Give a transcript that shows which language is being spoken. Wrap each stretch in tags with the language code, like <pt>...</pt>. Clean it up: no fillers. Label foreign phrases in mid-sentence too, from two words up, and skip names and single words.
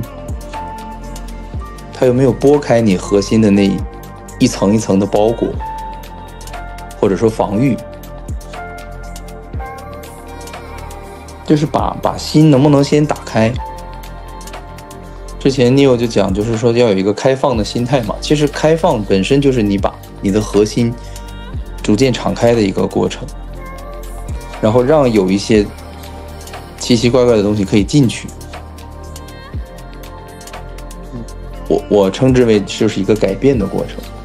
<zh>它有沒有撥開你核心的那一層一層的包裹，或者說防禦？就是把心能不能先打開？之前 Neil 就講，就是說要有一個開放的心態嘛。其實開放本身就是你把你的核心逐漸敞開的一個過程，然後讓有一些奇奇怪怪的東西可以進去。我稱之為就是一個改變的過程。</zh>